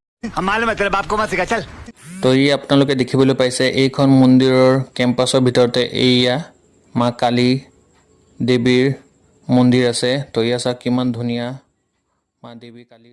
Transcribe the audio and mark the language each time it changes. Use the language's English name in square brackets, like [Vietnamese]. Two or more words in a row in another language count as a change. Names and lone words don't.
[Hindi] हम मालूम है तेरे बाप को मत सिखा चल। [Assamese] তো ই আপোনালোকে দেখিবলৈ পাইছে এইখন মন্দিৰৰ কেম্পাছৰ ভিতৰতে এইয়া মা কালী দেৱীৰ মন্দিৰ আছে। তো এয়া চাওক কিমান ধুনীয়া মা দেৱী কালীৰ